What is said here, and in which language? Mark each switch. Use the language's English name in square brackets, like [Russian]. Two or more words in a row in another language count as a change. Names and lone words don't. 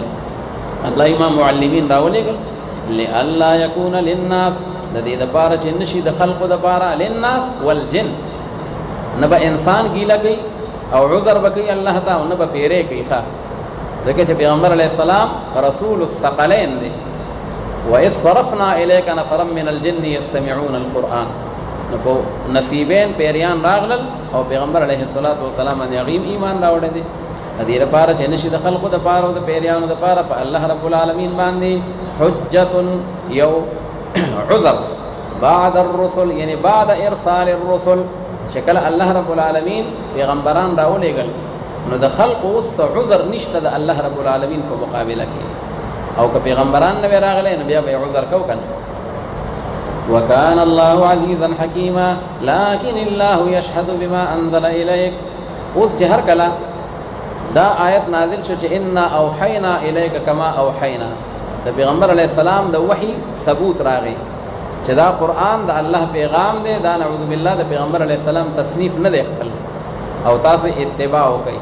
[Pashto] الله امام معلمین راولېږل [Arabic] لئلا یکون للناس [Pashto] د دې دپاره چې نشي د خلقو دپاره [Arabic] للناس والجن [Pashto] نه به انسان ګیله کوي او عذر به کوي الله ته او نه به پیرې کوي ښه ځکه چې پیغمبر [Arabic] علیه السلام رسول الثقلین [Pashto] دی. [Arabic] وإذ صرفنا الیک نفرا من الجن یستمعون القرآن [Pashto] نو په نصیبین پیریان راغلل او پیغمبر [Arabic] علیه السلام [Pashto] باندې هغې ایمان راوړی دی. د دې لپاره چې نشي د خلقو دپاره او د پیریانو دپاره په الله [Arabic] رب العالمین [Pashto] باندې حجت یو عذر [Arabic] بعد الرسل [Pashto] یعنی [Arabic] بعد ارسال الرسل [Pashto] چې کله الله [Arabic] رب العالمین [Pashto] پیغمبران راولېږل نو د خلقو اوس عذر نشته د الله [Arabic] رب العالمین [Pashto] په مقابله کې او که پیغمبران نه وی راغلی نو بیا به یې عذر کو که نه. [Arabic] وكان الله عزيزا حكيما لكن الله يشهد بما انزل اليك. [Pashto] اوس چې هر کله دا آیت نازل شو چې [Arabic] انا اوحینا الیک کما اوحینا [Pashto] د پیغمبر [Arabic] علیه السلام [Pashto] د وحی ثبوت راغی چې دا قرآن د الله پیغام دی دا [Arabic] نعوذ بالله [Pashto] د پیغمبر [Arabic] علیه السلام [Pashto] تصنیف نه دی خپل او تاسو اتباع وکئ.